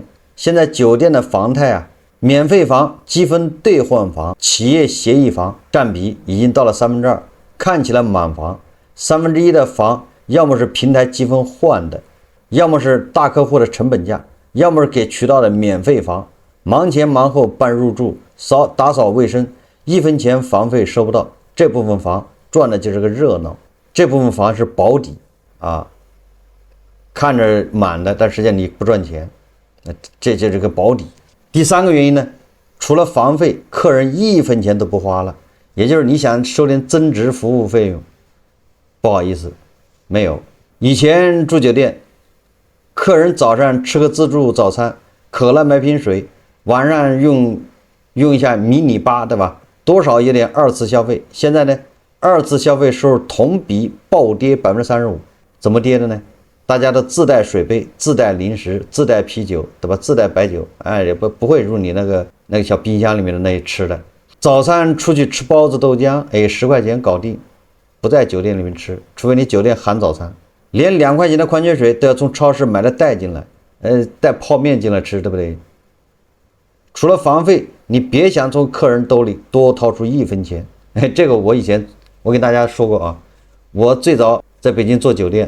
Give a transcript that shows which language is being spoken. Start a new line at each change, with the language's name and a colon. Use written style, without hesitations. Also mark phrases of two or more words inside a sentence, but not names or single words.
Chinese: 現在酒店的房態啊，免費房、積分兌換房、企業協議房佔比已經到了2/3，看起來滿房。1/3的房要麼是平台積分換的，要麼是大客戶的成本價，要麼是給渠道的免費房，忙前忙後辦入住、打掃衛生，1分錢房費收不到。這部分房賺的就是個熱鬧，這部分房是保底啊，看着滿的，但實際上你不賺錢，這就是個保底。第三個原因呢，除了房費，客人1分錢都不花了，也就是你想收點增值服務費用，不好意思，沒有。以前住酒店，客人早上吃個自助早餐，渴了買瓶水，晚上用一下迷你吧，对吧？多少有點2次消費。現在呢，2次消費收入同比暴跌35%，怎麼跌的呢？大家都自帶水杯、自帶零食、自帶啤酒，对吧？自帶白酒，哎，也不會入你那個小冰箱裡面的那些吃的。早餐出去吃包子、豆漿，哎，10塊錢搞定，不在酒店裡面吃，除非你酒店含早餐。連2塊錢的礦泉水都要從超市買了帶進來，帶泡面進來吃，對不對？除了房費，你別想從客人兜裡多掏出1分錢。哎，這個我跟大家說過啊，我最早在北京做酒店。